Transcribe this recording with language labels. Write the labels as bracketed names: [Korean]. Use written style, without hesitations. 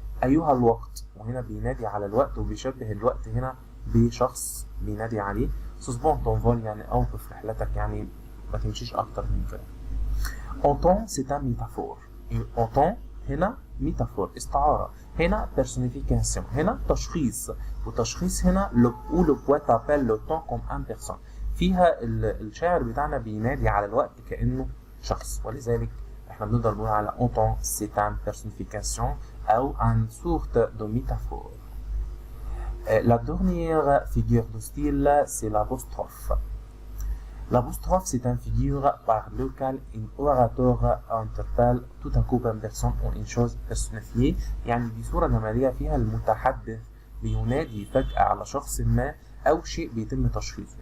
[Arabic] أيها الوقت، وهنا بينادي على الوقت وبيشبه الوقت هنا بشخص بينادي عليه. [French] suspends ton vol [Arabic] يعني أوقف رحلتك، يعني ما تمشيش أكتر من كده. [French] entends c'est un métaphore. entends هنا métaphore استعارة، هنا personnification، هنا تشخيص، وتشخيص هنا où le poète appelle le temps comme une personne. [Arabic] فيها الشاعر بتاعنا بينادي على الوقت كأنه شخص، ولذلك احنا بنقدر نقول على entends [French] c'est une personnification ou une sorte de métaphore. La dernière figure de style, c'est l'apostrophe. L'apostrophe, c'est une figure par laquelle un orateur interpelle tout à coup une personne ou une chose personnifiée. [Arabic] يعني دي صورة جمالية فيها المتحدث بينادي فجأة على شخص ما أو شيء بيتم تشخيصه.